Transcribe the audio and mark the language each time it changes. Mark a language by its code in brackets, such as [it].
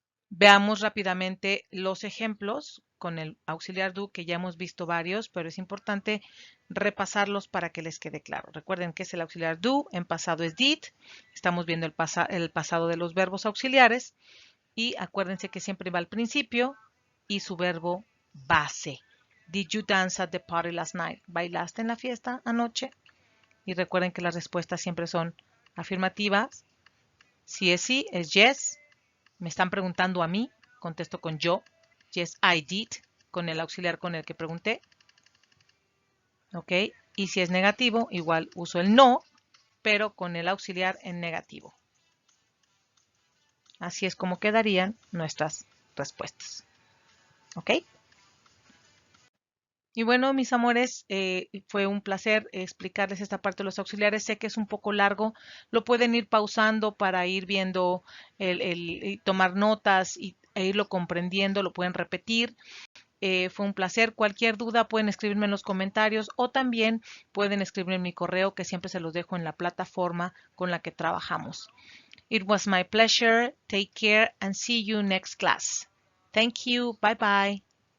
[es] Veamos rápidamente los ejemplos con el auxiliar do, que ya hemos visto varios, pero es importante repasarlos para que les quede claro. Recuerden que es el auxiliar do, en pasado es did, estamos viendo el pasado de los verbos auxiliares y acuérdense que siempre va al principio y su verbo base. [en] Did you dance at the party last night? [es] ¿Bailaste en la fiesta anoche? Y recuerden que las respuestas siempre son afirmativas. Si es sí, es yes. Me están preguntando a mí, contesto con yo. [en] Yes, I did, [es] con el auxiliar con el que pregunté. ¿Ok? Y si es negativo, igual uso el no, pero con el auxiliar en negativo. Así es como quedarían nuestras respuestas. ¿Ok? Y bueno, mis amores, fue un placer explicarles esta parte de los auxiliares. Sé que es un poco largo, lo pueden ir pausando para ir viendo, tomar notas e irlo comprendiendo, lo pueden repetir. Fue un placer. Cualquier duda pueden escribirme en los comentarios o también pueden escribirme en mi correo, que siempre se los dejo en la plataforma con la que trabajamos. [en] It was my pleasure. Take care and see you next class. Thank you. Bye bye.